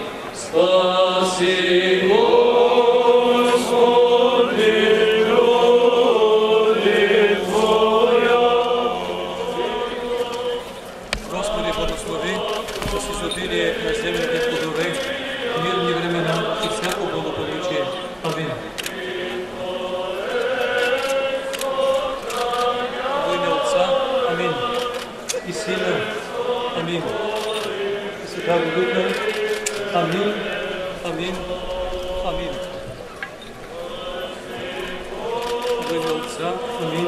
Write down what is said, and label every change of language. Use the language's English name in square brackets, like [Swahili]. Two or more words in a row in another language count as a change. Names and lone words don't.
[Church Slavic] Спаси Господи, роди Твоя. [Bulgarian] Господи, благослови с изобилие на земните плодове, мирни времена и всяко благополучие. Амин. [Church Slavic] Во имя Отца, амин. И Сина, амин. И Святаго Духа, амин, амин, амин. Во имя Отца, амин.